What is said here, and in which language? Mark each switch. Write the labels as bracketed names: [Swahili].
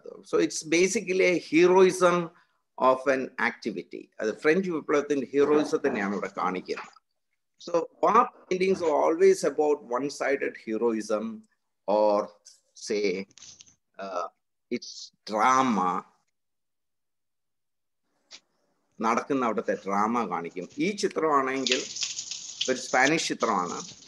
[English] So it's basically a heroism of an activity. [Malayalam] അത് French വിപ്ലവത്തിന്റെ ഹീറോയിസത്തിനെയാണ് ഇവിടെ കാണിക്കുന്നത്. [English] So war paintings are always about one-sided heroism or say it's drama. [Malayalam] നടക്കുന്ന അവിടുത്തെ drama കാണിക്കും. ഈ ചിത്രമാണെങ്കിൽ ഒരു സ്പാനിഷ് ചിത്രമാണ്.